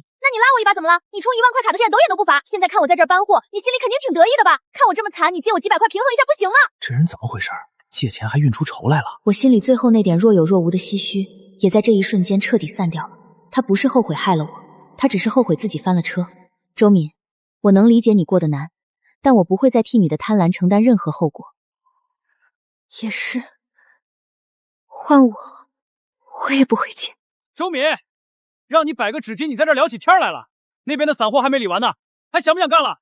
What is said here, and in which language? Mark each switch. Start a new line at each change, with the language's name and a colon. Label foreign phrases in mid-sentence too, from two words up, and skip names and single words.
Chinese: 那你拉我一把怎麼了？你充1萬塊卡的券抖也都不罰，現在看我在這兒搬貨，你心裡肯定挺得意的吧？看我這麼慘，你借我幾百塊平衡一下不行嗎？這人怎麼回事？借錢還運出仇來了。我心裡最後那點若有若無的唏噓，也在這一瞬間徹底散掉了。他不是後悔害了我，他只是後悔自己翻了車。周敏，我能理解你過得難，但我不會再替你的貪婪承擔任何後果。也是，換我也不會借。周敏，讓你摆個紙巾，你在這聊起天來了。那邊的散貨還沒理完呢，還想不想幹了？